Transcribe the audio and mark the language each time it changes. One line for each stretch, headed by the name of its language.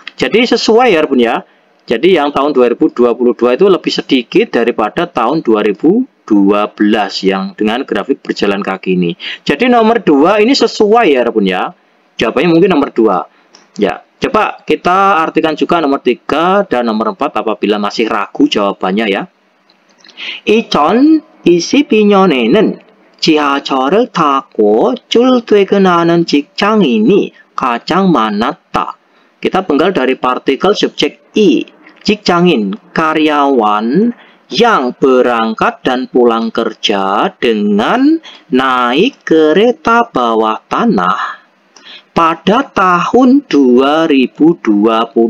Indonesian: Jadi sesuai ya, Bun ya. Jadi yang tahun 2022 itu lebih sedikit daripada tahun 2012 yang dengan grafik berjalan kaki ini. Jadi nomor 2 ini sesuai ya Bun ya. Jawabannya mungkin nomor 2. Ya, coba kita artikan juga nomor 3 dan nomor 4 apabila masih ragu jawabannya ya.
Korean: 2022년에는 지하철을 타고 출퇴근하는 직장인이 가장 많았다.
Indonesian: Kita penggal dari partikel subjek i. 직장인, karyawan yang berangkat dan pulang kerja dengan naik kereta bawah tanah pada tahun 2022.